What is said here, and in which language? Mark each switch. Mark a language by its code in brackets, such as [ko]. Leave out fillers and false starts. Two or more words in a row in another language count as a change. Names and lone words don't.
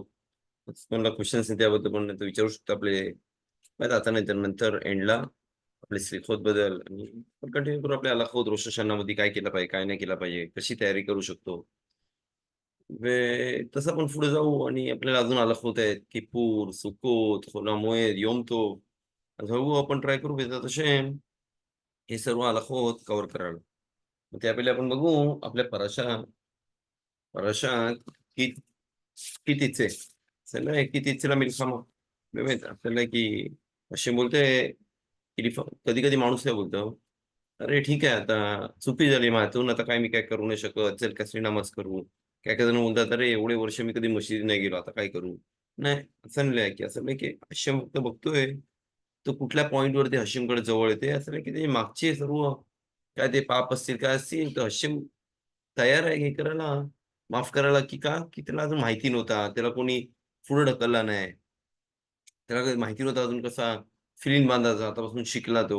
[mr] तुम्हाला क्वेश्चन्स आहे त्याबद्दल पण तो विचारू शकतो आपले माहिती आता नाही तर नंतर एंडला आपले स्लिखोत बद्दल आणि आपण कंटिन्यू करू आपल्या हलाखोत, रोश हशनामध्ये काय केलं पाहिजे, काय नाही केलं पाहिजे, कशी तयारी करू शकतो. तसं आपण पुढे जाऊ आणि आपल्याला अजून हलाखोत आहेत, किप्पूर, सुक्कोत, होल मोएद, योम टोव. हळू आपण ट्राय करू [he] בעזרת השם [mr] हे सर्व हलाखोत कव्हर करायला. मग त्यापहिले आपण बघू आपल्या פרשת כי תצא. [he] בסדר? כי תצא למלחמה. באמת, [mr] आपल्याला की असे बोलते की कधी कधी माणूस काय बोलतो, अरे ठीक आहे आता चुकी झाली माझ्यातून, आता काय मी काय करू नाही शकत, चल कसरी नामाज करू. काय काय जण बोलतात, अरे एवढे वर्ष मी कधी मशिदी नाही गेलो, आता काय करू. नाही, असं नाही की असं नाही की हशम फक्त बघतोय तो कुठल्या पॉइंट वरती हशीमकडे जवळ येते, असं नाही की ते मागचे सर्व काय ते पाप असतील काय असतील तर हशीम तयार आहे हे करायला, माफ करायला, की का की त्याला अजून माहिती नव्हता, त्याला कोणी पुढे ढकलला नाही, त्याला काही माहिती नव्हतं अजून कसा फिलिंग बांधायचा, आतापासून शिकला तो.